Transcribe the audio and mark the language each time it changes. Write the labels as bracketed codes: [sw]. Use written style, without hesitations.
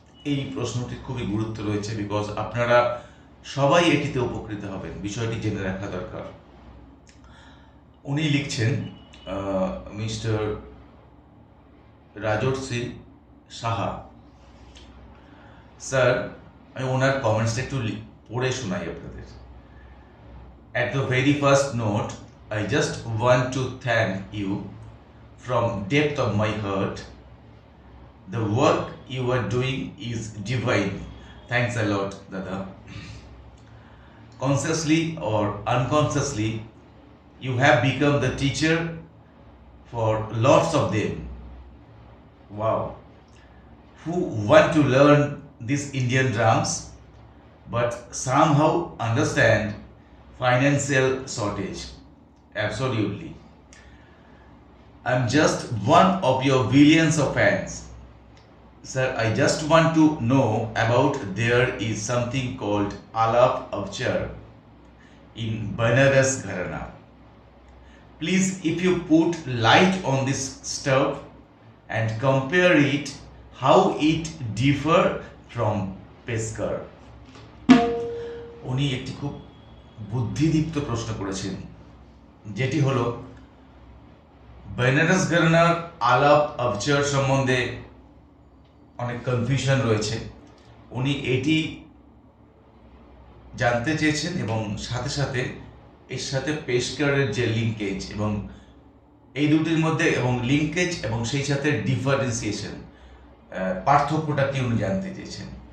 [bn] এই প্রশ্নটির খুবই গুরুত্ব রয়েছে, বিকজ আপনারা সবাই এটিতে উপকৃত হবেন, বিষয়টি জেনে রাখা দরকার। উনি লিখছেন, মিস্টার রাজর্ষি সাহা স্যার। আমি ওনার কমেন্টসটা একটু পড়ে শোনাই আপনাদের। [en] At the very first note, I just want to thank you from depth of my heart. The work you are doing is divine. Thanks a lot, Dada. Consciously or unconsciously, you have become the teacher for lots of them. Wow. Who want to learn these Indian drums but somehow understand financial shortage. Absolutely. I'm just one of your billions of fans. Sir, I just want to know about there is something called Alap Avchar in Banaras Gharana. Please, if you put light on this stuff and compare it, how it differ from Sekhar. [bn] উনি একটি খুব বুদ্ধিদীপ্ত প্রশ্ন করেছেন, যেটি হলো বেনারস ঘরানার আলাপ আবচার সম্বন্ধে অনেক কনফিউশন রয়েছে। উনি এটি জানতে চেয়েছেন এবং সাথে সাথে এর সাথে পেশকারের যে লিঙ্কেজ এবং এই দুটির মধ্যে এবং লিঙ্কেজ এবং সেই সাথে ডিফারেন্সিয়েশন, পার্থক্যটা কি উনি জানতে চেয়েছেন।